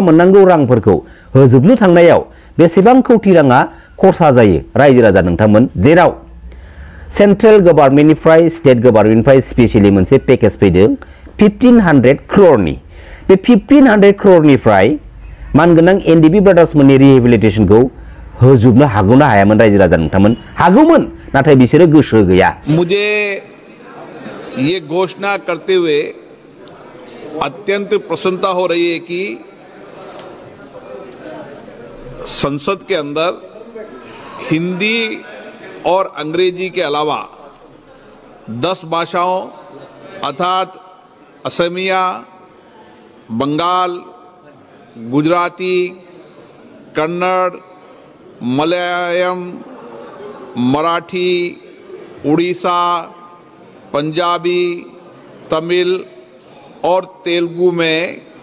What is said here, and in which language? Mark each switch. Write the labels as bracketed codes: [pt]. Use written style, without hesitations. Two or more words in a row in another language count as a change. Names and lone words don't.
[brx] मोननांगौ रांफोरखौ होजोबनो थांनायाव बेसेबां कौटि राङा खरसा जायो रायजो राजा नोंथांमोन जेराव [en] central governmentनिफ्राय state governmentनिफ्राय [brx] स्पेशली मोनसे पेकेज फैदों 1500 crore बे 1500 crore मानगोनां एनडिबि ब्रादार्समोननि रिहेबिलिटेशनखौ होजोबनो हागौना हायामोन रायजो राजा नोंथांमोन हागौमोन नाथाय बिसोरो गोसो गैया [hi] मुझे ये घोषणा करते हुए अत्यंत प्रसन्नता हो रही है कि संसद के अंदर हिंदी और अंग्रेजी के अलावा 10 भाषाओं अर्थात असमिया बंगाल गुजराती कन्नड़ मलयालम मराठी उड़ीसा पंजाबी तमिल और तेलुगु में